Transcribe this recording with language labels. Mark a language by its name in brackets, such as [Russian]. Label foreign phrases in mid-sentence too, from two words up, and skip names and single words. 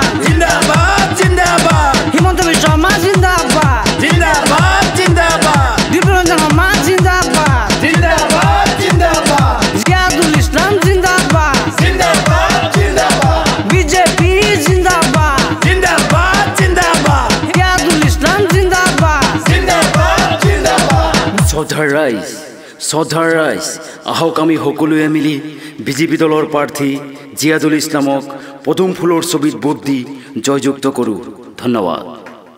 [Assamese] জিন্দাবাদ জিন্দাবাদ, হিমন্ত বিশ্ব শর্মা জিন্দাবাদ জিন্দাবাদ জিন্দাবাদ, দীপরঞ্জন শর্মা জিন্দাবাদ জিন্দাবাদ জিন্দাবাদ, জিয়াদুল ইসলাম জিন্দাবাদ জিন্দাবাদ জিন্দাবাদ, বিজেপি জিন্দাবাদ জিন্দাবাদ জিন্দাবাদ, জিয়াদুল ইসলাম জিন্দাবাদ জিন্দাবাদ জিন্দাবাদ। শ্ৰদ্ধাৰ ৰাইজ, আহক আমি সকলোৱে মিলি বিজেপি দলৰ প্ৰাৰ্থী জিয়াদুল ইছলামক পদুম ফুলৰ ছবিত ভোট দি জয়যুক্ত কৰোঁ। ধন্যবাদ।